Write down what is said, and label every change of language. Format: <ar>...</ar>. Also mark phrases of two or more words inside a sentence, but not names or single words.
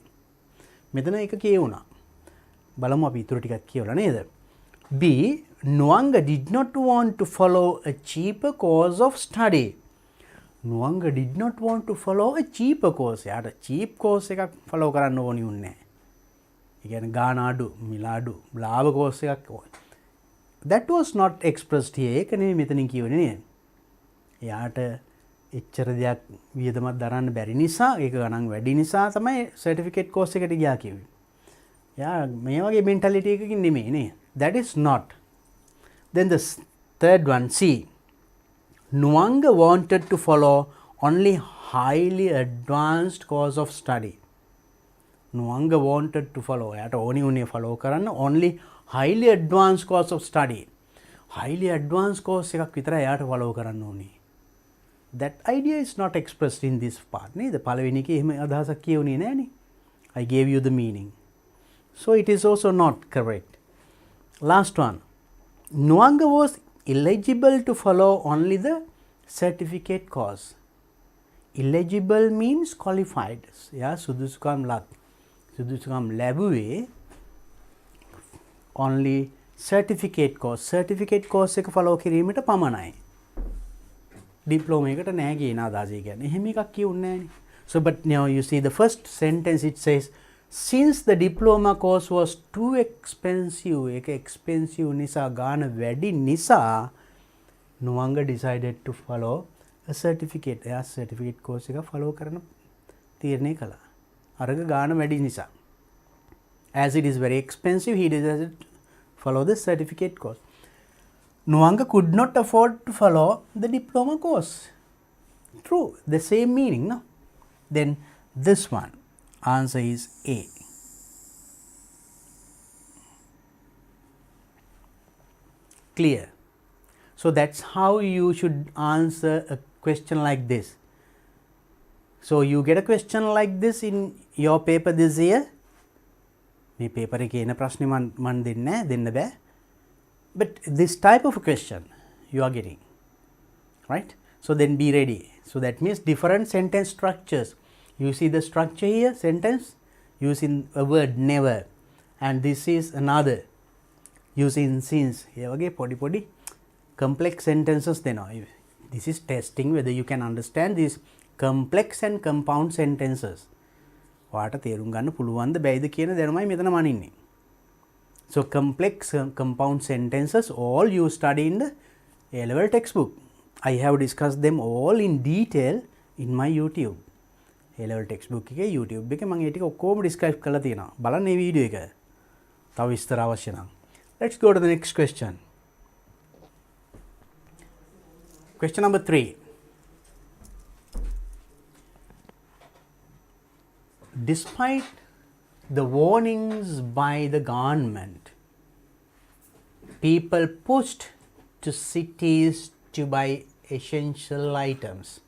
<si>මෙතන ඒක කියවුණා. බලමු අපි ඊටු ටිකක් කියවලා නේද?</si> <en>B. Nuanga did not want to follow a cheaper course of study. Nuanga did not want to follow a cheaper course.</en> <si>යාට</si> <en>cheap course</en> <si>එකක් follow කරන්න ඕනි උන්නේ නැහැ. ඒ කියන්නේ ගාන අඩු, මිල අඩු, ලාභ course එකක් ඕන.</si> <en>That was not expressed here.</en> <si>ඒක නෙමෙයි මෙතනින් කියවනේ නේද? යාට එච්චර දෙයක් වියදමක් දරන්න බැරි නිසා, ඒක ගණන් වැඩි නිසා තමයි</si> <en>certificate course</en> <si>එකට ගියා කිව්වේ. යා මේ වගේ mentality එකකින් නෙමෙයි නේ.</si> <en>That is not. Then the third one, C. Nuanga wanted to follow only highly advanced course of study. Nuanga wanted to follow.</en> <si>යාට ඕනි උනේ</si> <en>follow කරන්න only highly advanced course of study. Highly advanced course</en> <si>එකක් විතරයි යාට follow කරන්න ඕනේ.</si> <en>That idea is not expressed in this part.</en> <si>නේද? පළවෙනි එකේ එහෙම අදහසක් කියුනේ නෑනේ.</si> <en>I gave you the meaning. So it is also not correct. Last one. Nuanga was eligible to follow only the certificate course. Eligible means qualified. Yeah,</en> <si>සුදුසුකම් ලැබුවේ</si> <en>only certificate course. Certificate course</en> <si>එක follow කිරීමට පමණයි. Diploma එකට නෑ කියන අදහස කියන්නේ. එහෙම එකක් කියුන්නේ නෑනේ.</si> <en>So but now you see the first sentence it says, since the diploma course was too expensive,</en> <si>ඒක expensive නිසා ගාන වැඩි නිසා</si> <en>Nuanga decided to follow a certificate.</en> <si>එයා certificate course එක follow කරන තීරණය කළා. අරග ගාන වැඩි නිසා.</si> <en>As it is very expensive, he decided to follow the certificate course. Nuanga could not afford to follow the diploma course. True, the same meaning, no? Then this one, answer is A. Clear? So that's how you should answer a question like this. So you get a question like this in your paper this year.</en> <si>මේ paper එකේ එන ප්‍රශ්නේ මන් දෙන්න බෑ.</si> <en>But this type of a question you are getting, right? So then be ready. So that means different sentence structures. You see the structure here, sentence using a word never, and this is another using since. Here again, podi complex sentences. Then this is testing whether you can understand these complex and compound sentences.</en> <si>වාට තේරුම් ගන්න පුළුවන්ද බැයිද කියන දැනුමයි මෙතන මනින්නේ.</si> <en>So complex compound sentences all you study in the A-level textbook. I have discussed them all in detail in my YouTube. A-level textbook</en> <si>එකේ YouTube එකේ මම ඒ ටික ඔක්කොම describe කරලා තියෙනවා. බලන්න මේ වීඩියෝ එක. තව විස්තර අවශ්‍ය නම්.</si> <en>Let's go to the next question. Question number 3. Despite the warnings by the government, people pushed to cities to buy essential items.</en>